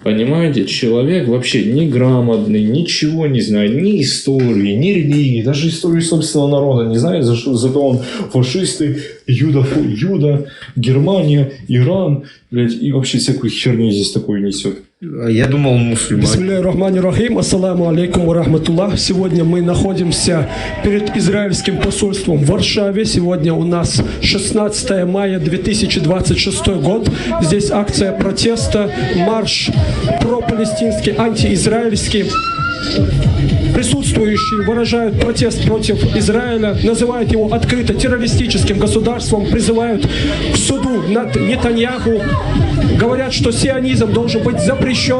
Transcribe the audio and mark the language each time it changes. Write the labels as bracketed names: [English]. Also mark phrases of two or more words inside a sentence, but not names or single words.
[Russian] Понимаете, человек вообще неграмотный, ничего не знает, ни истории, ни религии, даже историю собственного народа не знает, зато он фашисты, Юда, Германия, Иран, блядь, и вообще всякую херню здесь такую несет. Я думал, мусульмане. [Arabic] بسم الله الرحمن الرحيم. السلام عليكم ورحمة الله. [Russian] Сегодня мы находимся перед израильским посольством в Варшаве. Сегодня у нас 16 мая 2026 год. Здесь акция протеста, марш пропалестинский, антиизраильский. Присутствующие выражают протест против Израиля, называют его открыто террористическим государством, призывают к суду над Нетаньяху, говорят, что сионизм должен быть запрещен.